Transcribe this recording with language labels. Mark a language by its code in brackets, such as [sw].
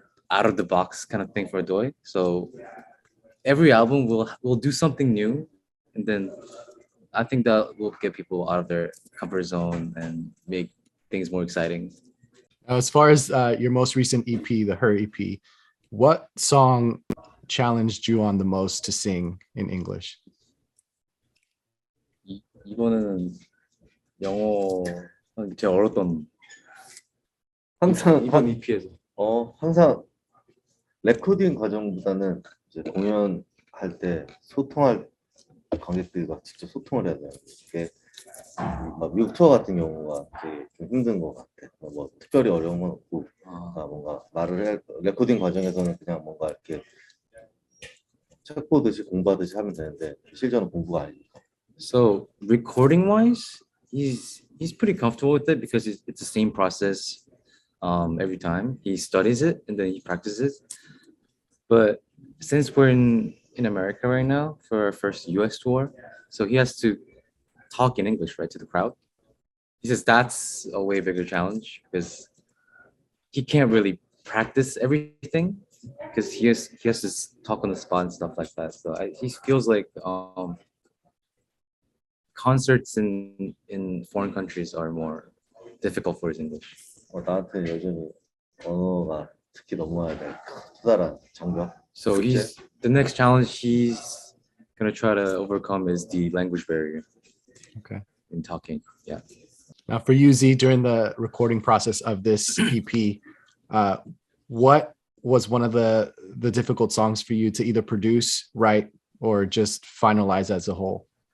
[en] out of the box kind of thing for ADOY. So every album will do something new, and then I think that will get people out of their comfort zone and make things more exciting. Now, as far as your most recent EP, the Her EP, what song challenged you on the most to sing in English? [ko] 이거는 영어 제가 어렸던 항상 이번 EP에서 항상 레코딩 과정보다는 이제 공연할 때 소통할 관객들과 직접 소통을 해야 돼요. 이게 막 미국 투어 같은 경우가 되게 좀 힘든 것 같아. 뭐 특별히 어려운 건 없고, 그러니까 뭔가 레코딩 과정에서는 그냥 뭔가 이렇게 책 보듯이 공부하듯이 하면 되는데 실전은 공부가 아니니까. [en] So recording wise, he's pretty comfortable with it because it's the same process every time. He studies it and then he practices. But since we're in America right now for our first US tour, so he has to talk in English, right, to the crowd. He says that's a way bigger challenge because he can't really practice everything because he has to talk on the spot and stuff like that. So he feels like concerts in foreign countries are more difficult for his English. [ko] 나한테 여전히 언어가 특히 넘어야 될 커다란 장벽. [en] So the next challenge he's gonna try to overcome is the language barrier. Okay. In talking, yeah. Now, for you, Z, during the recording process of this EP, what was one of the difficult songs for you to either produce, write, or just finalize as a whole?